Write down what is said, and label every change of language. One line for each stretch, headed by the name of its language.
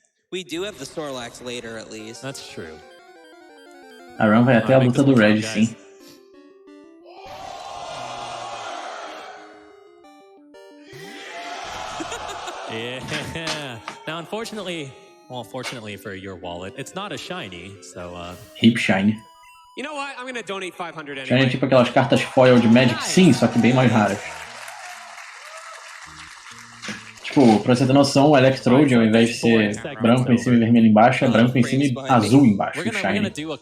English: We do have the Snorlax later, at least. That's true.
Portuguese: A run vai até a luta do Red, sim.
English: Yeah. Now, unfortunately, well, fortunately for your wallet, it's not a shiny, so Hip Shine. You know what? I'm gonna donate 500 anyway.
Portuguese: Shine é tipo aquelas cartas foil de Magic, sim, só que bem mais raras. Tipo, pra você ter noção, o Electrode, ao invés de ser branco em cima e vermelho embaixo, é branco em cima e azul embaixo, o Shine.